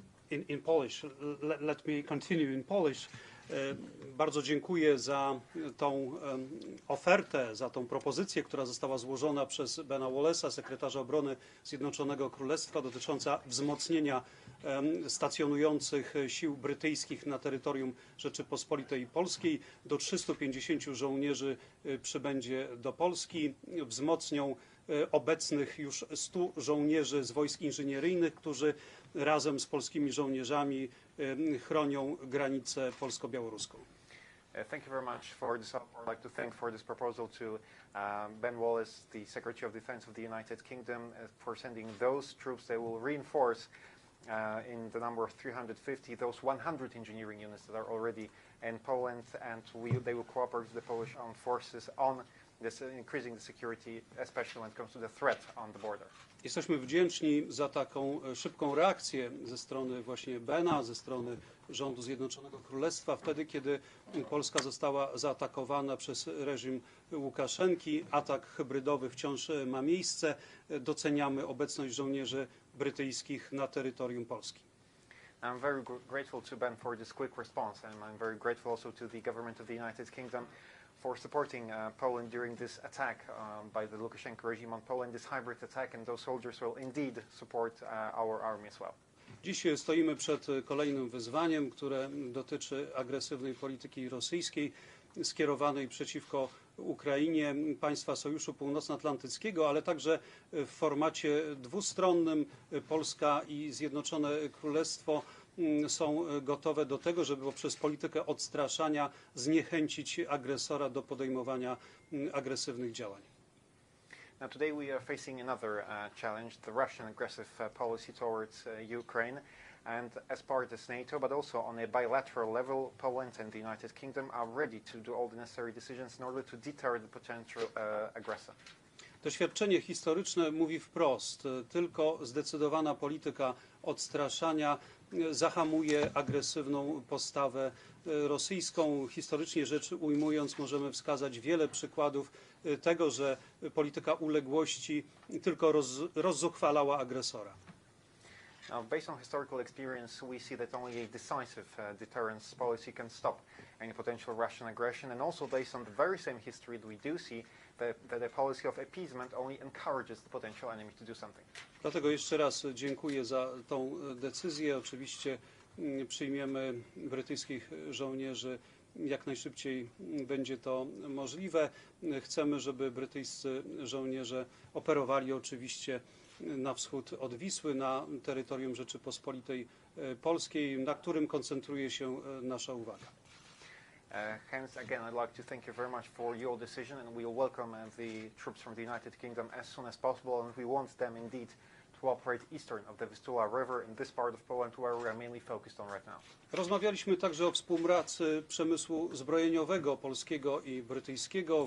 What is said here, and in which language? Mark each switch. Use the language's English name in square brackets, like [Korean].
[English] In Polish, let me continue in Polish. [Polish] Bardzo dziękuję za tą ofertę, za tą propozycję, która została złożona przez Bena Wallace'a, sekretarza obrony Zjednoczonego Królestwa, dotycząca wzmocnienia stacjonujących sił brytyjskich na terytorium Rzeczypospolitej Polskiej. Do 350 żołnierzy przybędzie do Polski, wzmocnią obecnych już 100 żołnierzy z wojsk inżynieryjnych, którzy razem z polskimi żołnierzami chronią granicę polsko-białoruską. [English] Thank you very much for this offer. I'd like to thank for this proposal to Ben Wallace, the Secretary of Defense of the United Kingdom, for sending those troops. They will reinforce in the number of 350 those 100 engineering units that are already in Poland, and they will cooperate with the Polish armed forces on this, increasing the security, especially when it comes to the threat on the border. [Polish] Jesteśmy wdzięczni za taką szybką reakcję ze strony właśnie Bena, ze strony rządu Zjednoczonego Królestwa, wtedy kiedy Polska została zaatakowana przez reżim Łukaszenki. Atak hybrydowy wciąż ma miejsce. Doceniamy obecność żołnierzy brytyjskich na terytorium Polski. [English] I'm very grateful to Ben for this quick response, and I'm very grateful also to the government of the United Kingdom for supporting Poland during this attack by the Lukashenko regime on Poland, this hybrid attack, and those soldiers will indeed support our army as well. [Polish] Dziś stoimy przed kolejnym wyzwaniem, które dotyczy agresywnej polityki rosyjskiej skierowanej przeciwko Ukrainie, państwa Sojuszu Północnoatlantyckiego, ale także w formacie dwustronnym. Polska i Zjednoczone Królestwo są gotowe do tego, żeby poprzez politykę odstraszania zniechęcić agresora do podejmowania agresywnych działań. [English] Now today we are facing another challenge, the Russian aggressive policy towards Ukraine. And as part of NATO, but also on a bilateral level, Poland and the United Kingdom are ready to do all the necessary decisions in order to deter the potential aggressor. [Polish] Doświadczenie historyczne mówi wprost, tylko zdecydowana polityka odstraszania zahamuje agresywną postawę rosyjską. Historycznie rzecz ujmując, możemy wskazać wiele przykładów tego, że polityka uległości tylko rozzuchwalała agresora. [English] Now, based on historical experience, we see that only a decisive deterrence policy can stop any potential Russian aggression, and also based on the very same history that we do see that a policy of appeasement only encourages the potential enemy to do something. [Polish] Dlatego jeszcze raz dziękuję za tą decyzję. Oczywiście przyjmiemy brytyjskich żołnierzy jak najszybciej będzie to możliwe. Chcemy, żeby brytyjscy żołnierze operowali oczywiście na wschód od Wisły, na terytorium Rzeczypospolitej Polskiej, na którym koncentruje się nasza uwaga. [English] Hence, again, I'd like to thank you very much for your decision, and we'll welcome the troops from the United Kingdom as soon as possible, and we want them indeed to operate eastern of the Vistula River in this part of Poland where we are mainly focused on right now. [Polish] Rozmawialiśmy także o współpracy przemysłu zbrojeniowego polskiego i brytyjskiego.